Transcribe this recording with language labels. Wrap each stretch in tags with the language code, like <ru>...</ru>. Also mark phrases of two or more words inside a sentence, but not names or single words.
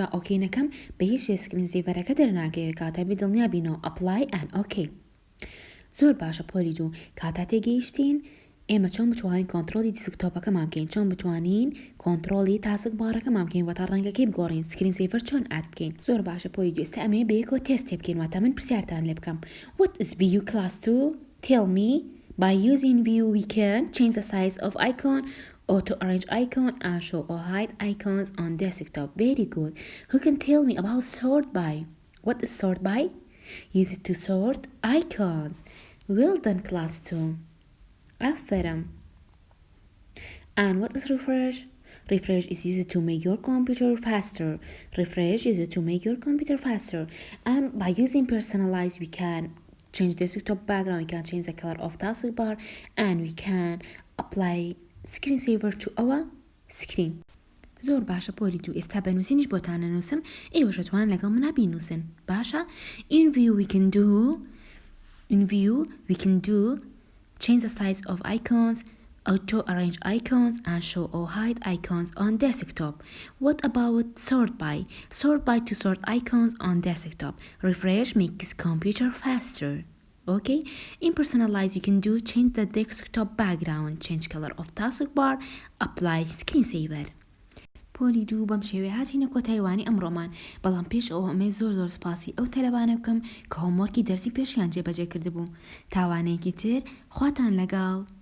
<ckb>ئۆکەی نەکەم بە هیچ سکرین سیڤەرەکە دەرناکەوێت کاتە بێ دڵنیا بینەوە</ckb> <en>apply and okay</en> <ckb>زۆر باشە پۆلی دوو کاتا تێگەیشتین ئێمە چۆن بتوانین کۆنتترۆلی دیسکتۆپەکەمان بکەین چۆن بتوانین کۆنتترۆلی تاسک بارەکەمان بکەین وەتا ڕەنگەکەی بگۆڕین</ckb> <en>screen saver</en> <ckb>چۆن ئاد بکەین زۆر باشە پۆلی دوو ئێستا ئەمێ بەیەکەوە تێست بکەین واتە من پرسیارتان لێ بکەم</ckb> <en>What is view class 2 tell me by using view we can change the size of icon auto arrange icon and show or hide icons on desktop very good who can tell me about sort by what is sort by use it to sort icons well done class 2 أفرم and what is refresh? Refresh is used to make your computer faster. Refresh is used to make your computer faster. And by using personalize, we can change the desktop background, we can change the color of taskbar, and we can apply screensaver to our screen.</en> <ckb>زۆر باشە پۆلی دوو ئێستا بەنووسینیش بۆتان نەنووسم ئێوەش دەتوانن لەگەڵ منە بینووسن باشە</ckb> <en>in view we can do change the size of icons auto arrange icons and show or hide icons on desktop what about sort by to sort icons on desktop refresh makes computer faster okay in personalize you can do change the desktop background change color of taskbar apply screensaver</en> <ckb>پۆلی دوو بەم شێوەیە هاتینە کۆتایوانی ئەمڕۆمان بەڵام پێش ئەوە ئەمەی زۆر سپاسی ئەو تەلەبانە بکەم کە هۆمۆرکی دەرسی پێشیان جێبەجێ کردبوو تاوانەیەکی تر خواتان لەگەڵ</ckb>